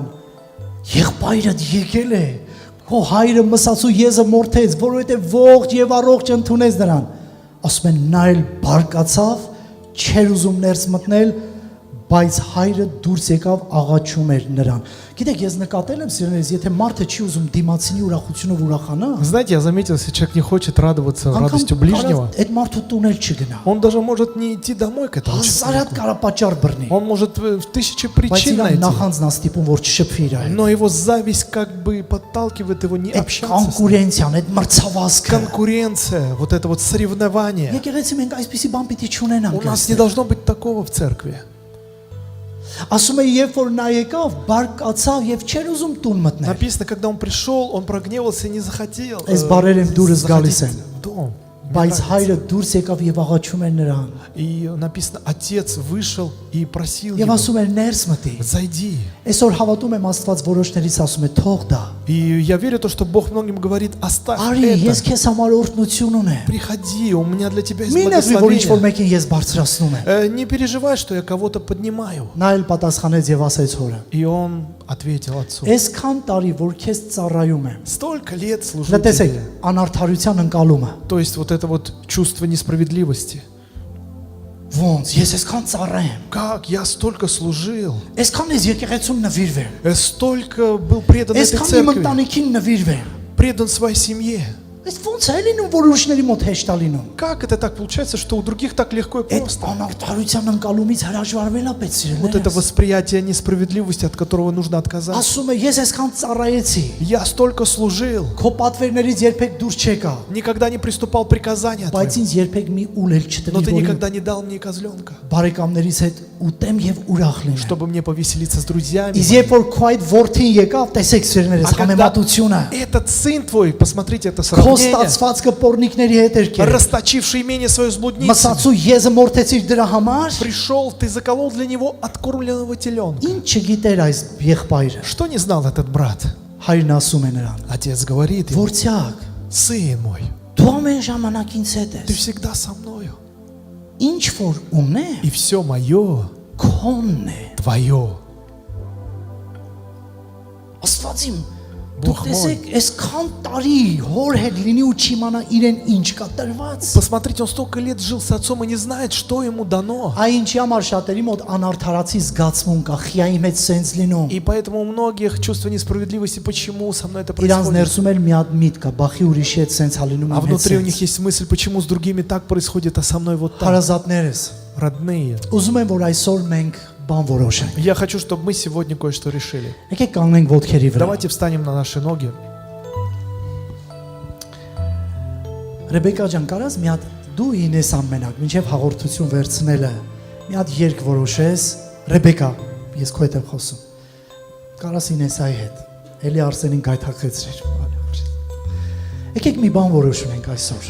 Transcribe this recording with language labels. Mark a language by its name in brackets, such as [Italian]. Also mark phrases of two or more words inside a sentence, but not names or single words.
[Armenian] «Եղբայրդ եկել է, քո հայրը մսացու եզը մորթեց, որովհետեւ ողջ եւ առողջ ընդունեց նրան»։ Ասում են նա էլ բարկացավ, չեր ուզում ներս մտնել, բայց հայրը դուրս եկավ աղաչում էր նրան։ Գիտեք, ես նկատել եմ սիրելիներս, եթե մարդը չի ուզում դիմացինի ուրախությունով ուրախանա, [Russian] Знаете, я заметил, если человек не хочет радоваться радостью ближнего, [Armenian] այդ մարդու տուն էլ չգնա։ [Russian] он даже может не идти домой к этому [Armenian] Հազարատ [Russian] человеку. [Armenian] կարա պատճառ բռնի։ [Russian] Он может в тысячи [Armenian] Բայց [Russian] причин [Armenian] իրան [Russian] найти. [Armenian] նախանձն է ստիպում, որ չշփվի իր հետ։ [Russian] Но его зависть как бы подталкивает его не [Armenian] Այդ [Russian] общаться с ним. [Armenian] կոնկուրենցիան, այդ մրցավազքը։ [Russian] Конкуренция, вот это вот соревнование. [Armenian] Եկեղեցի մենք այսպիսի բան պիտի չունենանք։ [Russian] У нас не должно быть такого в церкви. [Armenian] Ասում է, երբ որ նա եկավ, բարկացավ եւ չէր ուզում տուն մտնել։ [Russian] Написано, когда он пришел, он прогневался и не захотел [Armenian] Այս բարերը իմ դուրս գալիս [Russian] заходить [Armenian] են։ [Russian] в дом. Мне [Armenian] Բայց [Russian] нравится. [Armenian] հայրը դուրս եկավ եւ աղաչում էր նրան։ [Russian] И написано, отец вышел и просил [Armenian] Եվ [Russian] его, [Armenian] ասում էր ներս մտի։ [Russian] зайди. [Armenian] Այսօր հավատում եմ Աստված որոշներից ասում է թող դա։ [Russian] И я верю, то, что Бог многим говорит, оставь [Armenian] Արի, ես [Russian] это. [Armenian] քեզ համար օրհնություն ունեմ։ [Russian] Приходи, у меня для тебя есть [Armenian] Մի նեղվի, որ ինչ որ [Russian] благословение. [Armenian] մեկին ես բարձրացնում եմ։ [Russian] Не переживай, что я кого-то поднимаю. [Armenian] Նա էլ պատասխանեց եւ ասեց հորը. [Russian] И он ответил отцу, [Armenian] Այսքան տարի որ քեզ ծառայում եմ։ [Russian] столько лет служу [Armenian] Լսեք, [Russian] тебе. [Armenian] անարդարության ընկալումը։ [Russian] То есть вот это вот чувство несправедливости. [Armenian] Ոնց, ես այսքան ծառայեմ։ [Russian] Как я столько служил, [Armenian] Այսքան ես եկեղեցուն նվիրվեմ։ [Russian] столько был предан этой [Armenian] Այսքան իմ [Russian] церкви, [Armenian] ընտանիքին նվիրվեմ։ [Russian] предан своей семье. [Armenian] Այս ոնց է լինում, որ ուրիշների մոտ հեշտ է լինում։ [Russian] Как это так получается, что у других так легко и [Armenian] Այդ [Russian] просто? [Armenian] անարդարության ընկալումից հրաժարվել է պետք [Russian] Вот это [Armenian] սիրելիներս։ [Russian] восприятие несправедливости, от которого нужно отказаться. [Armenian] Ասում է, ես այսքան ծառայեցի։ [Russian] Я столько служил, [Armenian] Քո պատվերներից երբեք դուրս չեկա, [Russian] никогда не приступал приказания [Armenian] բայց [Russian] твоего, [Armenian] ինձ երբեք մի ուլ էլ [Russian] но ты [Armenian] չտնի, որ [Russian] никогда не дал мне козленка, [Armenian] բարեկամներից հետ ուտեմ եւ ուրախ լինեմ։ [Russian] чтобы мне повеселиться с друзьями. [Armenian] Իսկ երբ որ քո այդ ворթին եկավ, տեսեք սիրելիներս, [Russian] А когда [Armenian] համեմատությունը։ [Russian] этот сын твой, посмотрите это [Armenian] Քո [Russian] сравнение, [Armenian] ստացվածքը պորնիկների հետ էր կեր։ [Russian] расточивший имение свое с блудницами, [Armenian] Մսացու եզը մորթեցիր դրա համար։ [Russian] пришел, ты заколол для него откормленного теленка. [Armenian] Ինչ չգիտեր այս եղբայրը։ [Russian] Что не знал этот брат? [Armenian] Հայրն ասում է նրան. [Russian] Отец говорит ему, [Armenian] Ворցյակ, [Russian] сын мой, [Armenian] դու ամեն ժամանակ ինձ հետ [Russian] ты [Armenian] ես։ [Russian] всегда со мною, [Armenian] Ինչ որ ունեմ, [Russian] и все мое [Armenian] քոնն է։ [Russian] твое. [Armenian] Աստվածիմ, դու Բող տեսեք, այսքան տարի հոր հետ լինի ու չիմանա իրեն ինչ կա տրված։ [Russian] Посмотрите, он столько лет жил с отцом и не знает, что ему дано. [Armenian] Այ ինչի համար շատերի մոտ անարդարացի զգացմուն կա, խիայի մեջ սենց լինում։ [Russian] И поэтому у многих чувство несправедливости, почему со мной это [Armenian] Իրանց [Russian] происходит. [Armenian] ներսում էլ մի հատ միտ կա, բախի ուրիշի հետ սենց հալինում [Russian] А [Armenian] եմ [Russian] внутри у [Armenian] հետ։ [Russian] них есть мысль, почему с другими так происходит, а со мной вот так. [Armenian] Հարազատներս, [Russian] Родные, [Armenian] ուզում եմ որ այսօր մենք բան որոշենք։ [Russian] я хочу, чтобы мы сегодня кое-что решили. [Armenian] Եկեք կանգնենք ոտքերի վրա։ [Russian] Давайте встанем на наши ноги. [Armenian] Ռեբեկա ջան, կարաս մի հատ դու ինես ամենակ, մինչև հաղորդություն վերցնելը, մի հատ երգ որոշես, Ռեբեկա, ես քո հետ եմ խոսում։ Կարաս ինեսայի հետ, էլի Արսենին գայթակղեցրիր։ Եկեք մի բան որոշենք այսօր։